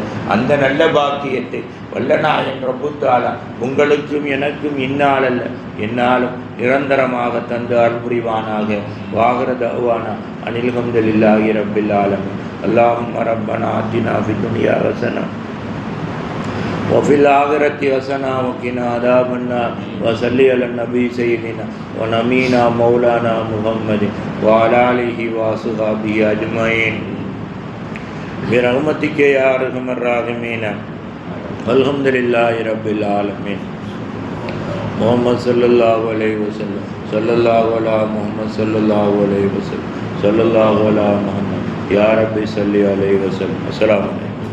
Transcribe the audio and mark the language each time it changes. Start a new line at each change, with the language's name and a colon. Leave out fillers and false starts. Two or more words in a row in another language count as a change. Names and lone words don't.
Tamil: அந்த நல்ல பாக்கியத்தை வல்லநாயன்
Arabic: رب تعالى
Tamil: உங்களுக்கும் எனக்கும் இந்நாளல்ல என்னாலும் நிரந்தரமாக தந்து அருள் புரிவானாக.
Arabic: وآخر دعوانا أن الحمد لله رب العالمين. اللهم ربنا آتنا في الدنيا حسنة وفي الآخرة حسنة وقنا عذاب النار وصل على النبي سيدنا ونبينا مولانا محمد وعلى آله وصحبه أجمعين برحمتك يا أرحم الراحمين. الحمد لله رب العالمين. محمد صلى الله عليه وسلم، صلى الله على محمد صلى الله عليه وسلم، صلى الله على محمد. يا ربي صل عليه وسلم السلام عليكم.